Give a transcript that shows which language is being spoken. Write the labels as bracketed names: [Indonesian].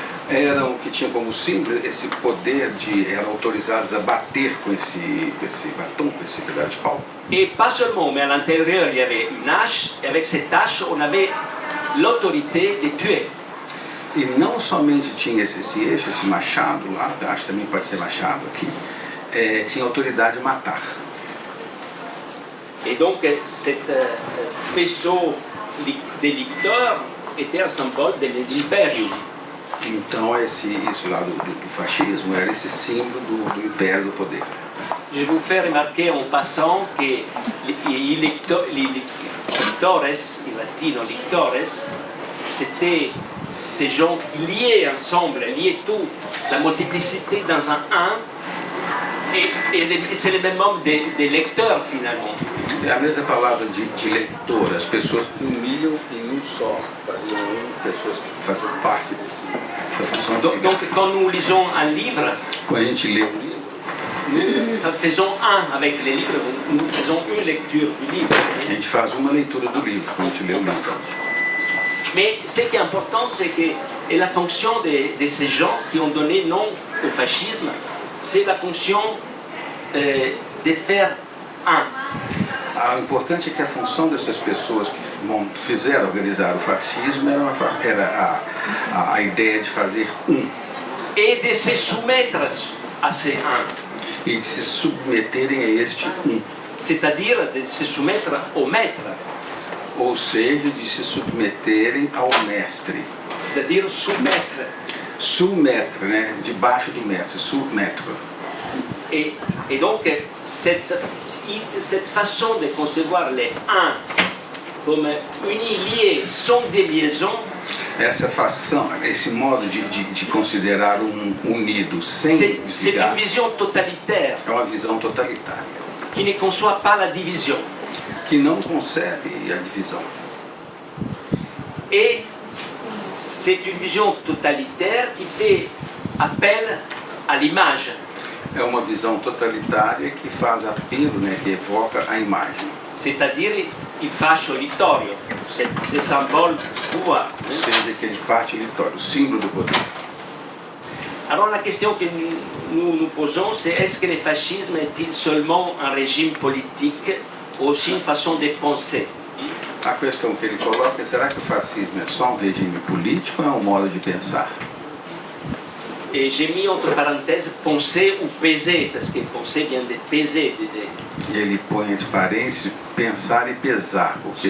[Portuguese] eram que tinham como símbolo esse poder eram autorizados a bater com esse batom, com esse pedaço de pau. [French] et pas seulement, mais à l'intérieur il y avait une hache et avec cette hache on avait l'autorité de tuer. [Portuguese] E não somente tinha esse eixo, esse machado lá, acho que também pode ser machado aqui, tinha autoridade de matar. [French] Et donc cet faisceau des licteurs était un symbole de l'imperium. [Portuguese] Então esse lado do fascismo era esse símbolo do império do poder. [French] Je vous fais remarquer en passant que les lictores, en latino lictores, c'était ces gens liés ensemble, liés tout, la multiplicité dans un 1, et c'est le même nombre de lecteurs finalement. [Portuguese] É a mesma palavra de leitor, as pessoas que uniam em um só, faziam pessoas que faziam parte dessa função. [French] Donc quand nous lisons un livre, [Portuguese] Quando a gente lê um livro, [French] nous faisons un avec les livres, nous faisons une lecture du livre. [Portuguese] a gente faz uma leitura do livro, quando a gente lê o livro. [French] Mais ce qui est important, c'est que et la fonction de ces gens qui ont donné nom au fascisme, c'est la fonction de faire un. [Portuguese] O importante é que a função dessas pessoas que fizeram organizar o fascismo era a ideia de fazer [French] Et de se soumettre à ces un. [Portuguese] E de se submeterem a este [French] C'est-à-dire de se soumettre au maître. Ou seja, de se submeterem ao mestre. C'est-à-dire soumettre. Soumettre, [Portuguese] né? Debaixo do mestre, soumettre. [French] Et donc cette façon de concevoir les un comme unis, liés, sans déliaison, [Portuguese] Essa fação, esse modo de considerar unido sem [French] c'est [Portuguese] desligar, [French] une vision totalitaire [Portuguese] é uma visão totalitária, [French] qui ne conçoit pas la division. [Portuguese] que não concebe a divisão. [French] Et c'est une vision totalitaire qui fait appel à l'image. [Portuguese] É uma visão totalitária que faz apelo, né, que evoca a imagem. [French] C'est-à-dire il fascio littorio, ce symbole du pouvoir. [Portuguese] Ou seja, aquele fatilitório, o símbolo do poder. [French] Alors la question que nous nous posons, c'est est-ce que le fascisme est-il seulement un régime politique ou aussi une façon de penser? [Portuguese] A questão que ele coloca é: será que o fascismo é só um regime político ou é um modo de pensar? [French] Et j'ai mis entre parenthèses penser ou peser, parce que penser vient de peser. [Portuguese] E ele põe entre parênteses pensar e pesar, porque